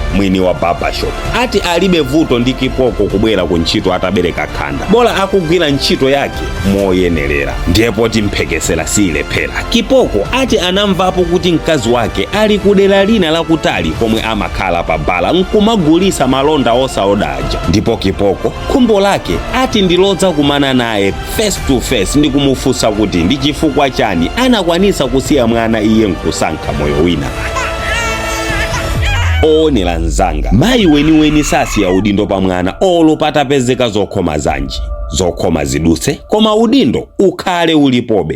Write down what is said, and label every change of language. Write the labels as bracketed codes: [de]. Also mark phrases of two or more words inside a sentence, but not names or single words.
[ny] Mwini wa barbershop ati alibe vuto ndi Kipoko kubwera ku ntchito atabereka khanda, bola akugwira ntchito yake moyenerera. Ndipo timphekesera silephera. Kipoko ati anamvapo kuti mkazi wake ali kudera lina lakutali komwe amakhala pa bala nkumagulisa malonda osaodaja. Ndipo Kipoko khumbo lake ati ndilodza kumana naye [en] face to face [ny] ndi kumufunsa kuti ndi chifukwa chani anakwanisa kusiya mwana iye nkusankha moyo wina. Onera nzanga, mayi weniweni sasiya udindo pa mwana olo patapezeka zokhoma zanji, zokhoma zidutse koma udindo ukhale ulipobe.